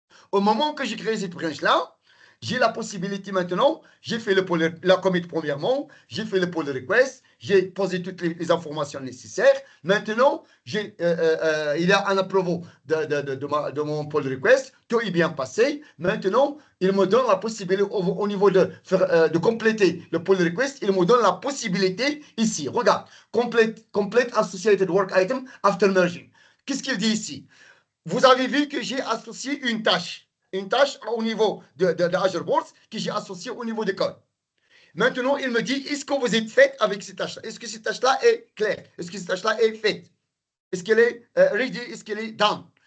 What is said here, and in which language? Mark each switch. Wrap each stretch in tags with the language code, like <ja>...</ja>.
<fr>Au moment que j'ai créé cette branche-là, j'ai la possibilité maintenant, j'ai fait la commit premièrement, j'ai fait le pull request, j'ai posé toutes les informations nécessaires. Maintenant, il y a un approval de mon pull request, tout est bien passé. Maintenant, il me donne la possibilité au niveau de compléter le pull request, il me donne la possibilité ici. Regarde,</fr> <en>complete associated work item after merging.</en> <fr>Qu'est-ce qu'il dit ici? Vous avez vu que j'ai associé une tâche au niveau de Azure Boards que j'ai associée au niveau des codes. Maintenant, il me dit, est-ce que vous êtes fait avec cette tâche-là? Est-ce que cette tâche-là est claire? Est-ce que cette tâche-là est faite? Est-ce qu'elle est ready? Est-ce qu'elle est done?</fr>